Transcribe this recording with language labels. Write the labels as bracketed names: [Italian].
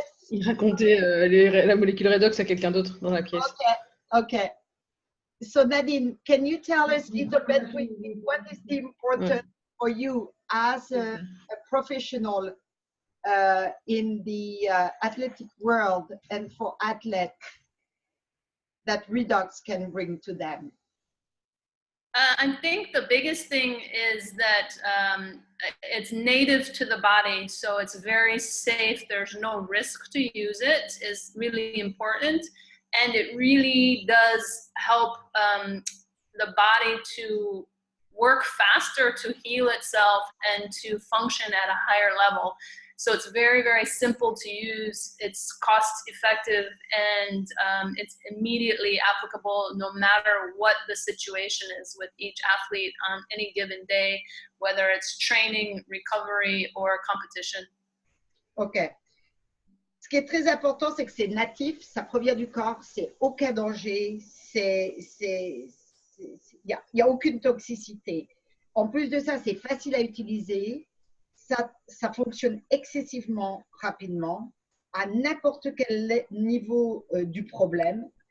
[French] il racontait la molécule redox à quelqu'un d'autre dans la pièce. [English] OK. So Nadine, can you tell us a little bit what is the importance for you as a professional in the athletic world and for athletes that Redox can bring to them? I think the biggest thing is that it's native to the body, so it's very safe. There's no risk to use it, is really important. And it really does help the body to work faster, to heal itself, and to function at a higher level. So it's very, very simple to use. It's cost effective, and it's immediately applicable no matter what the situation is with each athlete on any given day, whether it's training, recovery, or competition. OK. [French] Ce qui est très important, c'est que c'est natif, ça provient du corps, c'est aucun danger, il n'y a aucune toxicité. En plus de ça, c'est facile à utiliser, ça fonctionne excessivement rapidement, à n'importe quel niveau du problème.